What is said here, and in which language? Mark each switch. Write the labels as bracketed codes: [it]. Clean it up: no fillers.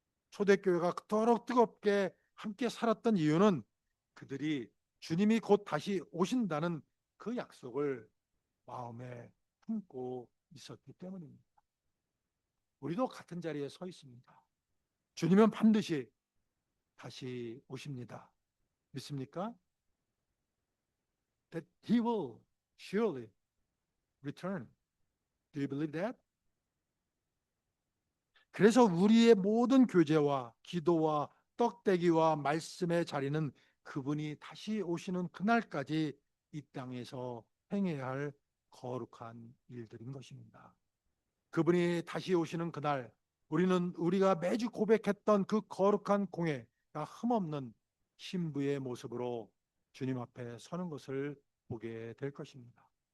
[ko] 초대교회가 그토록 뜨겁게 함께 살았던 이유는 그들이 주님이 곧 다시 오신다는 그 약속을 마음에 품고 있었기 때문입니다. 우리도 같은 자리에 서 있습니다. 주님은 반드시 다시 오십니다. 믿습니까? [en] That He will surely return. Do you believe that? [ko] 그래서 우리의 모든 교제와 기도와 떡대기와 말씀의 자리는 그분이 다시 오시는 그날까지 이 땅에서 행해야 할 거룩한 일들인 것입니다. 그분이 다시 오시는 그날 우리는 우리가 매주 고백했던 그 거룩한 공예가 흠없는 신부의 모습으로 주님 앞에 서는 것을 보게 될 것입니다.